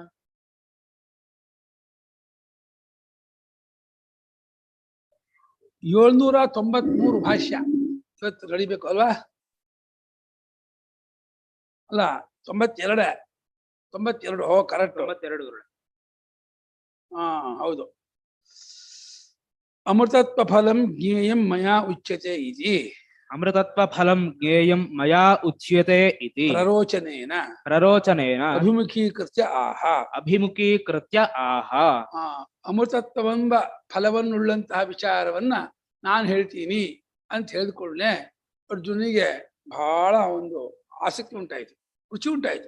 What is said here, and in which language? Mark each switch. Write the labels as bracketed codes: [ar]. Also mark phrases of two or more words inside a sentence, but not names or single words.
[kn] 793 ಭಾಷ್ಯ ಇವತ್ತು ನಡಿಬೇಕು ಅಲ್ವಾ? ಅಲ್ಲ 92 ಓ ಕರೆಕ್ಟ್ 92 ಹಾ ಹೌದು. [sa] ಅಮೃತತ್ವ ಫಲಂ ಜ್ಞೇಯಂ ಮಯಾ ಉಚ್ಯತೆ ಇತಿ. ಅಮೃತತ್ವ ಫಲಂ ಜ್ಞೇಯಂ ಮಯಾ ಉಚ್ಯತೆ ಇತಿ ಪ್ರರೋಚನೇನ ಅಭಿಮುಖೀಕೃತ್ಯ ಆಹ. [kn] ಅಮೃತತ್ವವೆಂಬ ಫಲವನ್ನುಳ್ಳಂತಹ ವಿಚಾರವನ್ನ ನಾನು ಹೇಳ್ತೀನಿ ಅಂತ ಹೇಳಿದ್ಕೊಳ್ಳೆ ಅರ್ಜುನಿಗೆ ಬಹಳ ಒಂದು ಆಸಕ್ತಿ ಉಂಟಾಯಿತು, ರುಚಿ ಉಂಟಾಯಿತು.